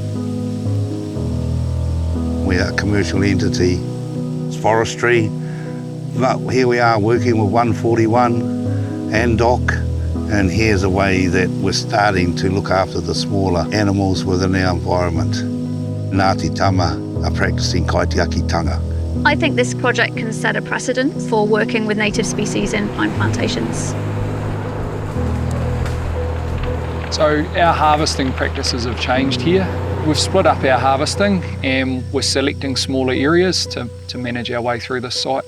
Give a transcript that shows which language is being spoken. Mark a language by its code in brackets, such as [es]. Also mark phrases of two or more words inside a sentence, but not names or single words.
[en] We are a commercial entity, it's forestry, but here we are working with 141 and DOC, and here's a way that we're starting to look after the smaller animals within our environment. Ngāti Tama are practising kaitiakitanga. I think this project can set a precedent for working with native species in pine plantations. So our harvesting practices have changed here. We've split up our harvesting and we're selecting smaller areas to manage our way through this site.